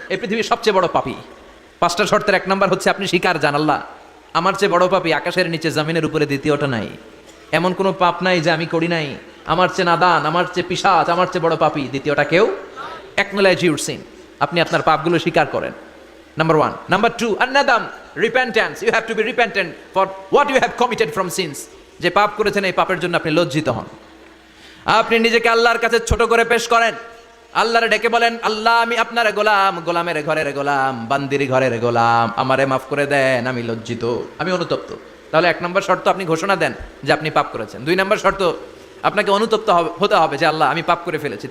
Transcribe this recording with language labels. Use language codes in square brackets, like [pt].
[bn] এই পৃথিবীর সবচেয়ে বড় পাপী। 5টা শর্তের 1 নাম্বার হচ্ছে আপনি স্বীকার জান আল্লাহ আমার চেয়ে বড় পাপী আকাশের নিচে জমিনের উপরে দ্বিতীয়টা নাই। এমন কোনো পাপ নাই যে আমি করি নাই। আমার চেয়ে নাদান, আমার চেয়ে পিশাচ, আমার চেয়ে বড় পাপী দ্বিতীয়টা কেউ। [en] acknowledge your sin, [bn] আপনি আপনার পাপগুলো স্বীকার করেন। [en] Number 1. Number 2, an-nadam, repentance. You have to be repentant for what you have committed from sins. [bn] যে পাপ করেছেন এই পাপের জন্য আপনি লজ্জিত হন। আপনি নিজেকে আল্লাহর কাছে ছোট করে পেশ করেন। আল্লাহরে ডেকে বলেন, আল্লাহ আমি আপনার গোলাম, গোলামের ঘরের গোলাম, বান্দির ঘরের গোলাম, আমারে মাফ করে দেন, আমি লজ্জিত, আমি অনুতপ্ত। তাহলে 1 নম্বর শর্ত আপনি ঘোষণা দেন যে আপনি পাপ করেছেন। 2 নম্বর শর্ত আপনাকে অনুতপ্ত হতে হবে যে আল্লাহ আমি পাপ করে ফেলেছি।